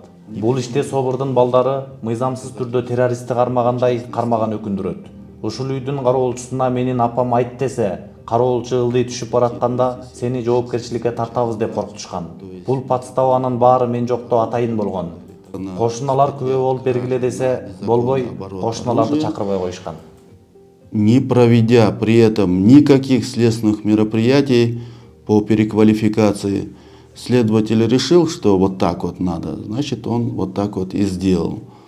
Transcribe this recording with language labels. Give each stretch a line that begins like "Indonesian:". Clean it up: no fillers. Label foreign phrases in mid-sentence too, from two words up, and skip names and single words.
Kyrgyz: Бул иште СОБРдун балдары мыйзамсыз түрдө террористти кармагандай кармаган өкүндүрөт. Ушул үйдүн кароолчусуна менин апам айт десе, кароолчу ылдый түшүп баратканда сени жоопкерчиликке тартабыз деп коркутушкан. Бул подставанын баары мен жокто атайын болгон. Кошуналар күбө болуп бергиле десе болбой, кошуналарды чакырбай коюшкан.
Russian: Не проведя при этом никаких следственных мероприятий по переквалификации, следователь решил, что вот так вот надо, значит, он вот так вот и сделал.